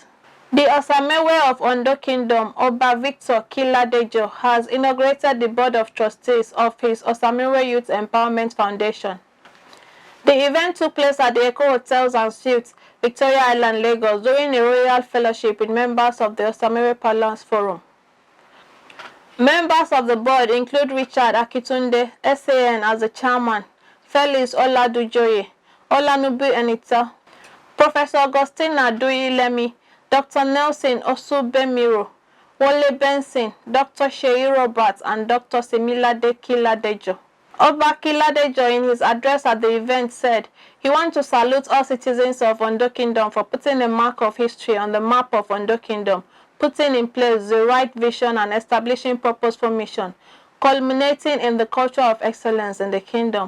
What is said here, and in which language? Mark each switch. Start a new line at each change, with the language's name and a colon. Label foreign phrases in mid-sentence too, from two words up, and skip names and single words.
English: The Osamewe of Ondo Kingdom, Oba Victor Kiladejo, has inaugurated the Board of Trustees of his Osamewe Youth Empowerment Foundation. The event took place at the Eco Hotels and Suites, Victoria Island, Lagos, during a royal fellowship with members of the Osamewe Palace Forum. Members of the board include Richard Akitunde, SAN as the chairman, Felix Oladujoye, Olanubi Enita, Professor Augustine Adui Lemi, Dr. Nelson Osubemiro, Wole Benson, Dr. Sheyi Roberts, and Dr. Similade Kiladejo. Oba Kiladejo, in his address at the event, said he wants to salute all citizens of Ondo Kingdom for putting a mark of history on the map of Ondo Kingdom, putting in place the right vision and establishing purposeful mission, culminating in the culture of excellence in the kingdom.